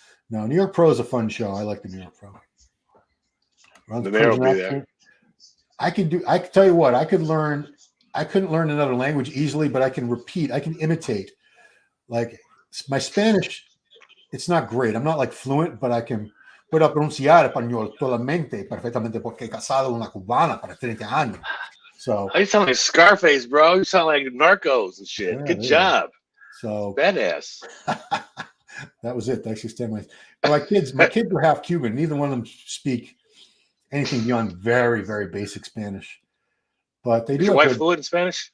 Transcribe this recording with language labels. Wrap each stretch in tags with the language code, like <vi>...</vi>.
<en>No. New York Pro is a fun show. I like the New York Pro. The mayor will be there. I can tell you what, I couldn't learn another language easily, but I can repeat, I can imitate. Like my Spanish, it's not great. I'm not like fluent, but I can</en> <es>puedo pronunciar español totalmente, perfectamente, porque he casado una cubana para 30 años.</es> <en>So you sound like Scarface, bro. You sound like Narcos and shit. Yeah, good job. So badass. That was it. That's just my kids were half Cuban. Neither one of them speak anything beyond very, very basic Spanish. But they do. Is your wife fluent in Spanish?</en>